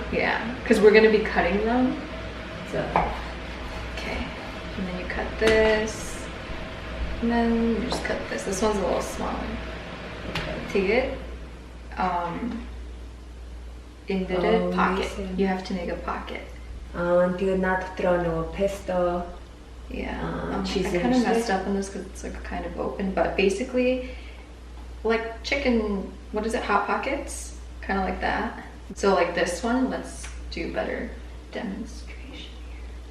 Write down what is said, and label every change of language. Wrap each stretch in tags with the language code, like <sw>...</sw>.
<en>Yeah, because we're gonna be cutting them. So okay, and then you cut this, and then you just cut this. This one's a little smaller. Take it. In the pocket. You have to make a pocket.</en> <mn>Тэгээ над дотроо нөгөө pesto.</mn> <en>Yeah. I kind of messed up on this because it's like kind of open, but basically, like chicken. What is it? Hot pockets. Kind of like that. So like this one. Let's do better demonstration here.</en>